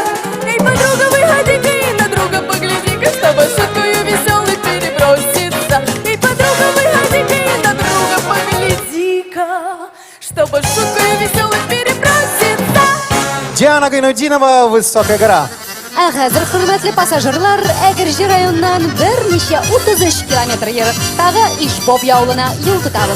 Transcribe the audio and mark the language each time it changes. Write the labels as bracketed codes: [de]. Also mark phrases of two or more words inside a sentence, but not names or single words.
[ru] Эй, подруга, выходи-ка и на друга погляди-ка, чтобы шуткою веселой переброситься. Эй, подруга, выходи-ка и на друга погляди-ка, чтобы шуткою веселой переброситься. Диана Гайнутдинова, Высокая гора. [tt] Ә хәзер, хөрмәтле пассажирлар, Әгерҗе районнан берничә 33 километр ераклыктагы Ишбоб явылына юл тотабыз.